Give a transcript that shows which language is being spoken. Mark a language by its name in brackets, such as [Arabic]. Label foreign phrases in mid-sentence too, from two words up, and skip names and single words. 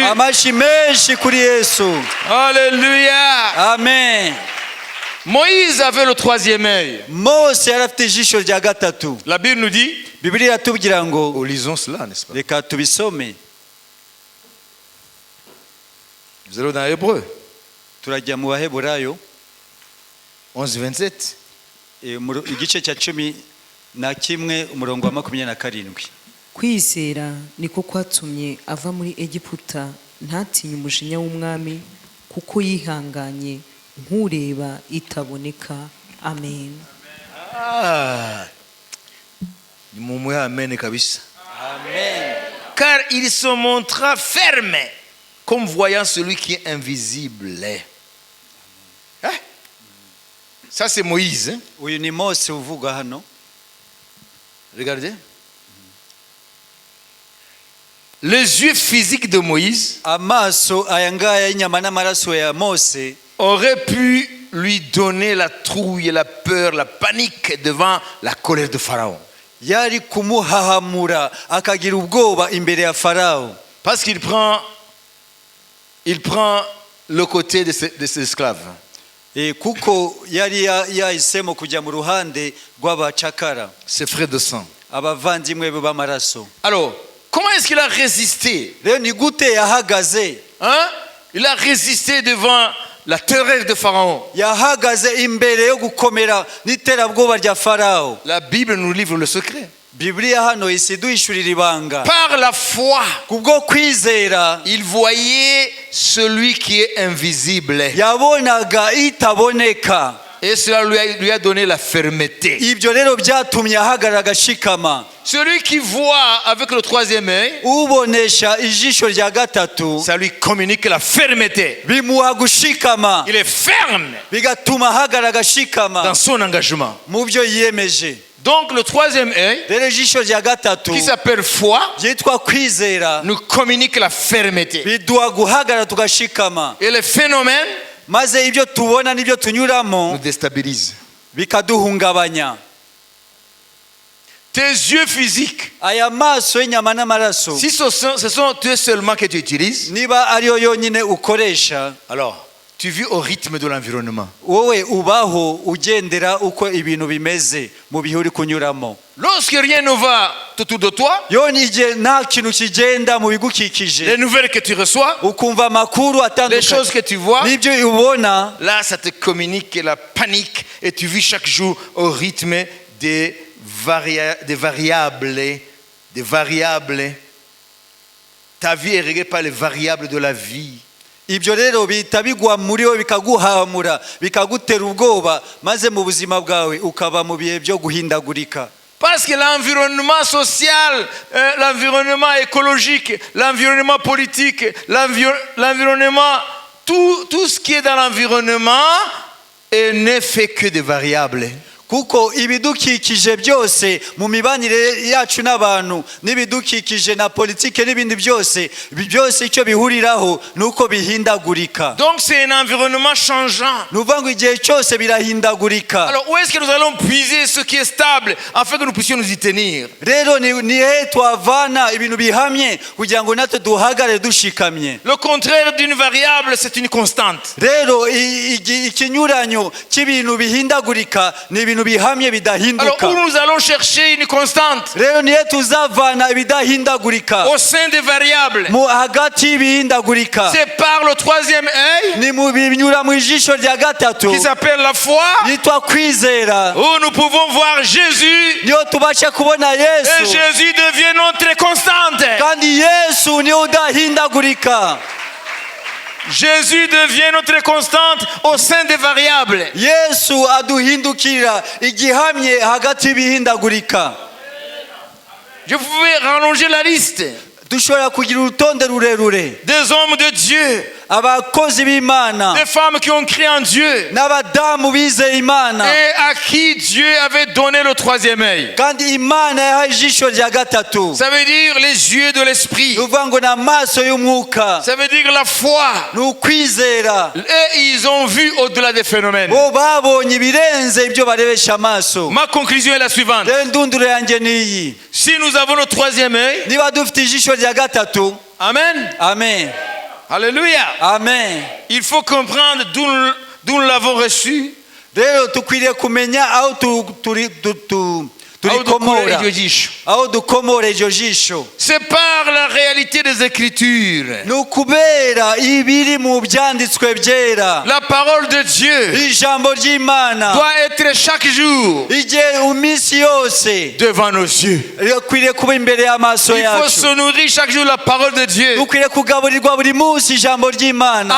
[Kinyarwanda] amashi menshi kuri Yesu [French] Alléluia. amen Moïse avait le troisième œil. [Kinyarwanda] Mose yari afite ijisho rya gatatu [French] La Bible nous dit, [Kinyarwanda] Bibiliya iratubwira ngo [French] lisons cela, n'est-ce pas? [Kinyarwanda] reka tubisome [French] Nous allons dans Hébreu [Kinyarwanda] turajya mu Baheburayo 11-27. igice cya 11 umurongo wa 27 kwizera niko kwatumye ava muri Egiputa ntatinye umujinya w'umwami kuko yihanganye nk'ureba itaboneka. Amen. Ni mumu ya amen kabisa. amen [French] Car il se montra ferme comme voyant celui qui est invisible. Hein? Ça c'est Moïse. Hein? [Kinyarwanda] uyu ni Mose uvuga hano [French] Regardez. Les yeux physiques de Moïse [Kinyarwanda] amaso aya ngaya y'inyama n'amaraso ya Mose [French] auraient pu lui donner la trouille, la peur, la panique devant la colère de Pharaon. [Kinyarwanda] yari kumuhahamura akagira ubwoba imbere ya Farao [French] Parce qu'il prend le côté de ses esclaves. [Kinyarwanda] kuko yari yahisemo kujya mu ruhande rw'abacakara [French] Ses frères de sang. [Kinyarwanda] abavandimwe be b'amaraso [French] Alors, comment est-ce qu'il a résisté? [Kinyarwanda] rero ni gute yahagaze [French] Hein? Il a résisté devant la terreur de Pharaon. [Kinyarwanda] yahagaze imbere yo gukomera n'iterabwoba rya Farao [French] La Bible nous livre le secret. [Kinyarwanda] Bibiliya hano isiduhishurira ibanga [French] Par la foi, [Kinyarwanda] kubwo kwizera [French] il voyait celui qui est invisible. [Kinyarwanda] yabonaga itaboneka [French] Et cela lui a donné la fermeté. [Kinyarwanda] ibyo rero byatumye ahagarara agashikama [French] Celui qui voit avec le troisième œil, [Kinyarwanda] ubonesha ijisho rya gatatu [French] ça lui communique la fermeté. [Kinyarwanda] bimuha gushikama [French] Il est ferme [Kinyarwanda] bigatuma ahagarara agashikama [French] dans son engagement. [Kinyarwanda] mu byo yiyemeje [French] Donc le troisième œil, [Kinyarwanda] rero ijisho rya gatatu [French] qui s'appelle foi, [Kinyarwanda] ryitwa kwizera [French] nous communique la fermeté. [Kinyarwanda] biduha guhagarara tugashikama [French] Et les phénomènes [Kinyarwanda] maze ibyo tubona n'ibyo [French] nous [Kinyarwanda] tunyuramo [French] déstabilisent. [Kinyarwanda] bikaduhungabanya [French] Tes yeux physiques, [Kinyarwanda] aya maso y'inyama n'amaraso [French] si ce sont eux seulement que tu utilises, [Kinyarwanda] niba ariyo yonyine ukoresha [French] alors tu vis au rythme de l'environnement. [Kinyarwanda] wowe ubaho ugendera uko ibintu bimeze mu bihe uri kunyuramo [French] Lorsque rien ne va autour de toi, [Kinyarwanda] yo n'igihe nta kintu kigenda mu bigukikije [French] les nouvelles que tu reçois, [Kinyarwanda] ukumva amakuru [French] les choses [Kinyarwanda] atandukanye [French] que tu vois, [Kinyarwanda] n'ibyo ubona [French] là ça te communique la panique et tu vis chaque jour au rythme des variables. Ta vie est réglée par les variables de la vie. [Kinyarwanda] ibyo rero bihita bigwa muri wowe bikaguhamura bikagutera ubwoba maze mu buzima bwawe ukaba mu bihe byo guhindagurika [French] Parce que l'environnement social, l'environnement écologique, l'environnement politique, l'environnement tout ce qui est dans l'environnement n'est fait que des variables. [Kinyarwanda] kuko ibidukikije byose mu mibanire yacu n'abantu n'ibidukikije na politike n'ibindi byose icyo bihuriraho nuko bihindagurika. [French] Donc c'est un environnement changeant. [Kinyarwanda] Nuvuga ngo igihe cyose birahindagurika. [French] Alors où est-ce que nous allons puiser ce qui est stable afin que nous puissions nous y tenir? [Kinyarwanda] Rero ni he twavana ibintu bihamye kugira ngo natwe duhagare dushikamye. [French] Le contraire d'une variable, c'est une constante. [Kinyarwanda] Rero ikinyuranyo cy'ibintu bihindagurika ni ibintu bihamye bidahinduka. [French] Alors où nous allons chercher une constante? [Kinyarwanda] Rero ni he tuzavana ibidahindagurika [French] Au sein des variables. [Kinyarwanda] mu hagati y'ibihindagurika. [French] C'est par le troisième œil [Kinyarwanda] Ni mu binyura mu ijisho rya gatatu [French] qui s'appelle la foi, [Kinyarwanda] yitwa kwizera, [French] où nous pouvons voir Jésus [Kinyarwanda] niyo tubasha kubona [French] et Yesu, Jésus devient notre constante. [Kinyarwanda] kandi Yesu niyo udahindagurika. [French] Jésus devient notre constante au sein des variables. [Kinyarwanda] Yesu aduhindukira igihamye hagati y'ibihindagurika. [French] Je pouvais rallonger la liste [Kinyarwanda] Dushobora kugira urutonde rurerure [French] des hommes de Dieu, [Kinyarwanda] abakozi b'Imana [French] des femmes qui ont crié en Dieu [Kinyarwanda] n'abadamu bizeye Imana, [French] et à qui Dieu avait donné le troisième œil. [Kinyarwanda] kandi Imana yahaye ijisho rya gatatu. [French] Ça veut dire les yeux de l'esprit. [Kinyarwanda] Nuvuga ngo ni amaso y'umwuka, [French] Ça veut dire la foi. [Kinyarwanda] ni ukwizera. [French] Et ils ont vu au-delà des phénomènes. [Kinyarwanda] Bo babonye ibirenze ibyo barebesha amaso. [French] Ma conclusion est la suivante. [Kinyarwanda] Rero indunduro yanjye ni iyi: [French] Si nous avons le troisième œil, [Kinyarwanda] niba dufite ijisho rya gatatu, amen, amen, alléluia, amen, [French] il faut comprendre d'où nous l'avons reçu. [Kinyarwanda] rero tukwiriye kumenya aho turikomora, aho dukomora iryo jisho. [French] C'est par la réalité des Écritures. [Kinyarwanda] Ni ukubera ibiri mu byanditswe byera. [French] La parole de Dieu [Kinyarwanda] Ijambo ry'Imana [French] doit être chaque jour [Kinyarwanda] igihe iminsi yose [French] devant nos yeux. [Kinyarwanda] rikwiriye kuba imbere y'amaso [French] Il faut [Kinyarwanda] yacu. [French] se nourrir chaque jour de la parole de Dieu. [Kinyarwanda] Dukwiriye kugaburirwa buri munsi ijambo ry'Imana.